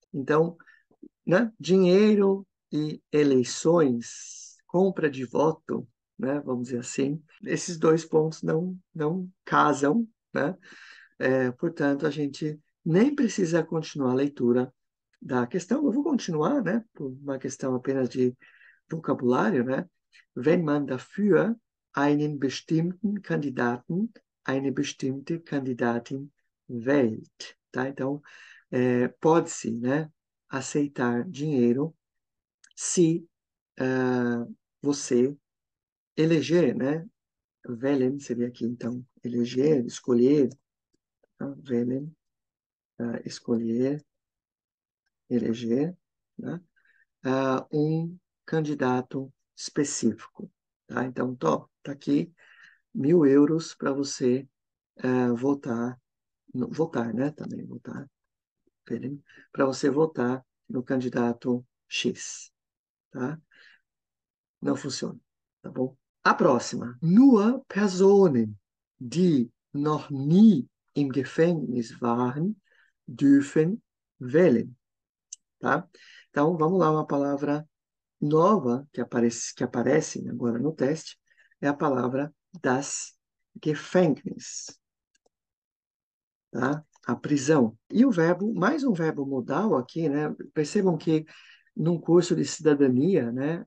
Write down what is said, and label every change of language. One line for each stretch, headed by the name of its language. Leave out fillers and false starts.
Portuguese: Então, né? Dinheiro e eleições, compra de voto, né? Vamos dizer assim, esses dois pontos não casam, né? Portanto, a gente nem precisa continuar a leitura da questão. Eu vou continuar, né? Por uma questão apenas de vocabulário, né?
German: Wenn man dafür einen bestimmten Kandidaten, eine bestimmte Kandidatin wählt, tá?
Portuguese: Então, pode-se, né, aceitar dinheiro se você eleger, né? Wählen seria aqui, então, eleger, escolher, tá? Wählen, escolher, eleger, né? Um candidato específico, tá? Então, tá aqui 1.000 euros para você votar, votar, né? Também votar, para você votar no candidato X, tá? Não funciona, tá bom? A próxima.
German: Nur Personen, die noch nie im Gefängnis waren, dürfen wählen, tá?
Portuguese: Então, vamos lá, uma palavra nova que aparece agora no teste é a palavra das Gefängnis, tá? A prisão. E o verbo, mais um verbo modal aqui, né? Percebam que num curso de cidadania, né?